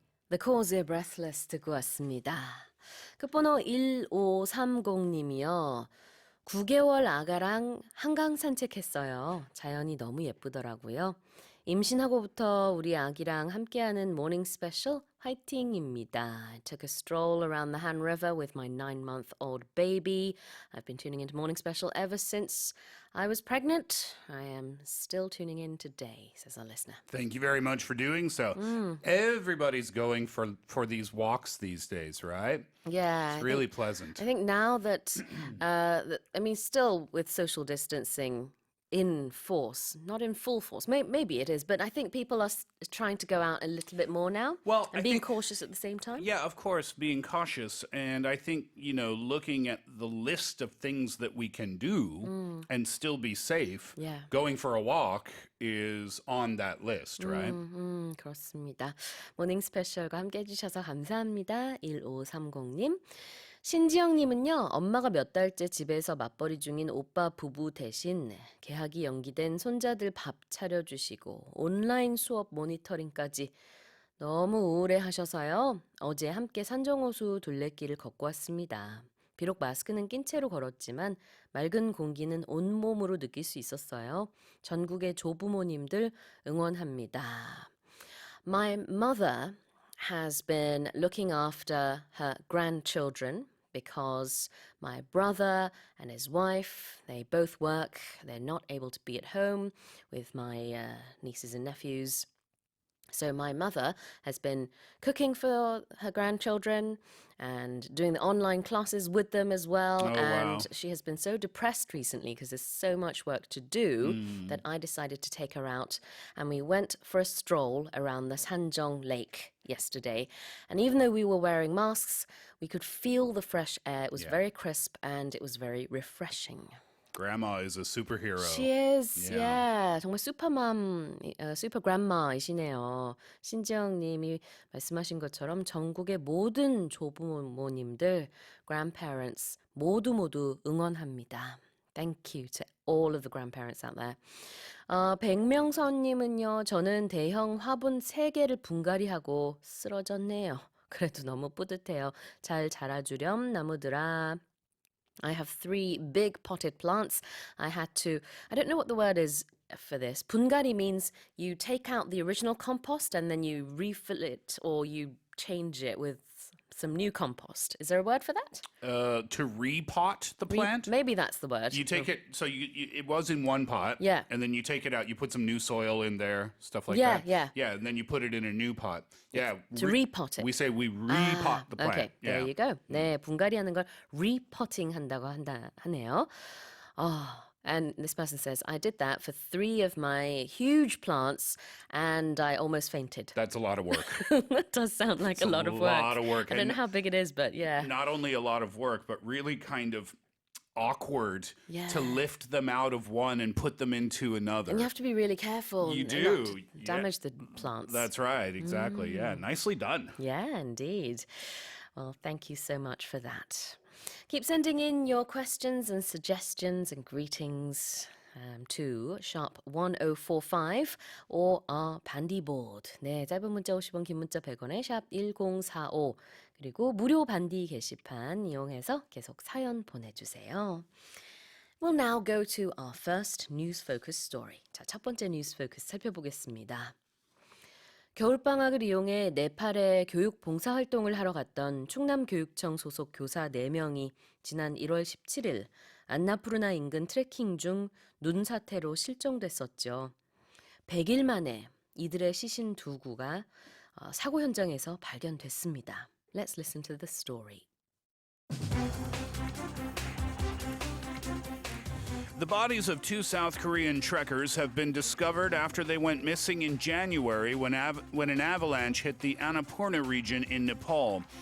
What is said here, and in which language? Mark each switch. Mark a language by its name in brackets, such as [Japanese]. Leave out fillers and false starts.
[Korean] The Cause의 Breathless 듣고 왔습니다. 끝번호 1530님이요. 9개월 아가랑 한강 산책했어요. 자연이 너무 예쁘더라고요. 임신하고부터 우리 아기랑 함께하는 모닝 스페셜 화이팅입니다. [English] I took a stroll around the Han River with my 9-month-old baby. I've been tuning into morning special ever since I was pregnant. I am still tuning in today, says our listener. Thank you very much for doing so. Everybody's going for these walks these days, right? Yeah. It's really pleasant. I think now that, still with social distancing in force, not in full force, maybe it is, but I think people are trying to go out a little bit more now and being cautious at the same time. Yeah, of course, being cautious. And I think, looking at the list of things that we can do and still be safe, going for a walk is on that list, right? [Korean] 그렇습니다. 모닝 스페셜과 함께 해주셔서 감사합니다. 1530님. 신지영님은요, 엄마가 몇 달째 집에서 맞벌이 중인 오빠 부부 대신 개학이 연기된 손자들 밥 차려주시고 온라인 수업 모니터링까지 너무 우울해 하셔서요. 어제 함께 산정호수 둘레길을 걷고 왔습니다. 비록 마스크는 낀 채로 걸었지만 맑은 공기는 온몸으로 느낄 수 있었어요. 전국의 조부모님들 응원합니다. [English] My mother has been looking after her grandchildren because my brother and his wife, they both work. They're not able to be at home with my nieces and nephews. So my mother has been cooking for her grandchildren and doing the online classes with them as well. Oh, and wow. she has been so depressed recently because there's so much work to do that I decided to take her out. And we went for a stroll around the Sanjong Lake yesterday. And even though we were wearing masks, we could feel the fresh air. It was very crisp and it was very refreshing. Grandma is a superhero. She is, Yeah. [Korean] 정말 슈퍼맘, 슈퍼 그랜마이시네요. 신지영님이 말씀하신 것처럼 전국의 모든 조부모님들, grandparents 모두 응원합니다. [English] Thank you to all of the grandparents out there. [Korean] 백명선님은요, 저는 대형 화분 3개를 분갈이하고 쓰러졌네요. 그래도 너무 뿌듯해요. 잘 자라주렴 나무들아. [English] I have 3 big potted plants. I don't know what the word is for this. 분갈이 means you take out the original compost and then you refill it or you change it with some new compost. Is there a word for that? To repot the plant? Maybe that's the word. You take it, so it was in one pot. Yeah. And then you take it out, you put some new soil in there, stuff like Yeah, that. yeah. Yeah, and then you put it in a new pot. Yeah. To repot it. We say we repot the plant. Okay, Yeah. there you go. [Korean] 네, 분갈이하는 걸 repotting 한다고 하네요. [English] And this person says, I did that for 3 of my huge plants and I almost fainted. That's a lot of work. That does sound like a lot of work. lot of work. I don't And know how big it is, but yeah. Not only a lot of work, but really kind of awkward to Yeah. lift them out of one and put them into another. And you have to be really careful You and do. not to damage the plants. That's right, exactly. Yeah, nicely done. Yeah, indeed. Well, thank you so much for that. Keep sending in your questions and suggestions and greetings to #1045 or our Pandy board. [Korean] 네, 짧은 문자 50원, 긴 문자 100원에 샵1045 그리고 무료 반디 게시판 이용해서 계속 사연 보내주세요. [English] We'll now go to our first news focus story. [Korean] 자, 첫 번째 뉴스 포커스 살펴보겠습니다. 겨울방학을 이용해 네팔에 교육 봉사활동을 하러 갔던 충남교육청 소속 교사 4명이 지난 1월 17일 안나푸르나 인근 트레킹 중 눈 사태로 실종됐었죠. 100일 만에 이들의 시신 2구가 사고 현장에서 발견됐습니다. [English] Let's listen to the story. The bodies of 2 South Korean trekkers have been discovered after they went missing in January when an avalanche hit the Annapurna region in Nepal.